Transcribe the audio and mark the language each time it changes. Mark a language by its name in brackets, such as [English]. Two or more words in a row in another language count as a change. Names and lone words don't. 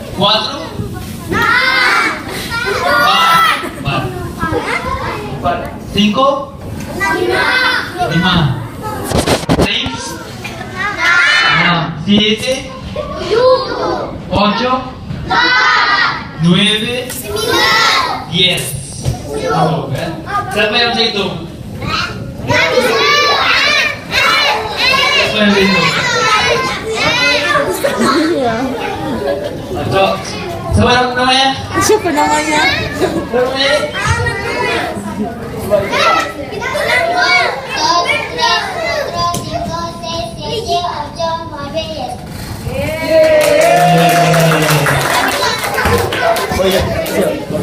[Spanish] Cuatro. Empat. Cinco. Lima. Seis. Enam. Siete. Ocho. Nueve. Diez. [Indonesian] Oh, kan? Siapa yang bisa hitung? Siapa yang bisa hitung? Cok, siapa namanya? Siapa namanya? Oh iya, siap.